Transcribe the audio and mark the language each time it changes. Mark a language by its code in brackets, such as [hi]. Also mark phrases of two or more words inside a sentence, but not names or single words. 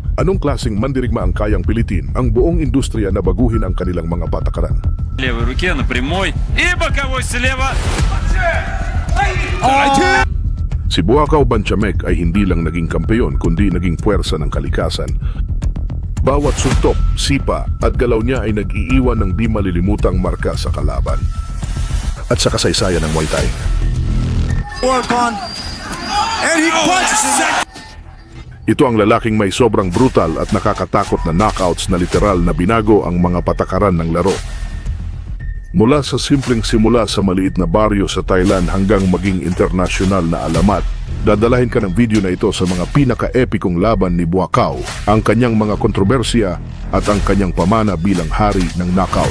[tl] Anong klaseng mandirigma ang kayang pilitin ang buong industriya na baguhin ang kanilang mga patakaran? [ru] Левой руке на прямой и боковой слева. [tl] Si Buakaw Banchamek ay hindi lang naging kampeon kundi naging puwersa ng kalikasan. Bawat suntok, sipa at galaw niya ay nag-iiwan ng di malilimutang marka sa kalaban at sa kasaysayan ng Muay Thai. [en] Work on. And he punches. [tl] Ito ang lalaking may sobrang brutal at nakakatakot na knockouts na literal na binago ang mga patakaran ng laro. Mula sa simpleng simula sa maliit na baryo sa Thailand hanggang maging internasyonal na alamat, dadalahin ka ng video na ito sa mga pinaka-epikong laban ni Buakaw, ang kanyang mga kontrobersya at ang kanyang pamana bilang hari ng knockout.